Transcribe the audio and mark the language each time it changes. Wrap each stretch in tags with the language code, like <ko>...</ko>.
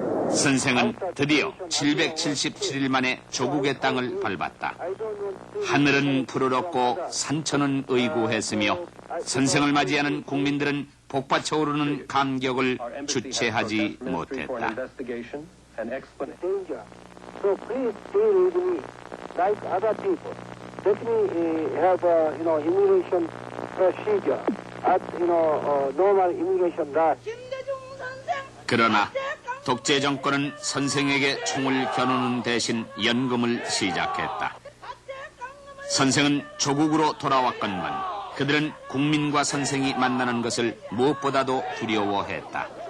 <ko>선생은 드디어 777일 만에 조국의 땅을 밟았다. 하늘은 푸르렀고 산천은 의구했으며 선생을 맞이하는 국민들은 복받쳐 오르는 감격을 주체하지 못했다.</ko> <en>So please stay with me like other people. Let me have immigration procedure at normal immigration rush.</en> <ko>그러나 독재 정권은 선생에게 총을 겨누는 대신 연금을 시작했다. 선생은 조국으로 돌아왔건만 그들은 국민과 선생이 만나는 것을 무엇보다도 두려워했다.</ko>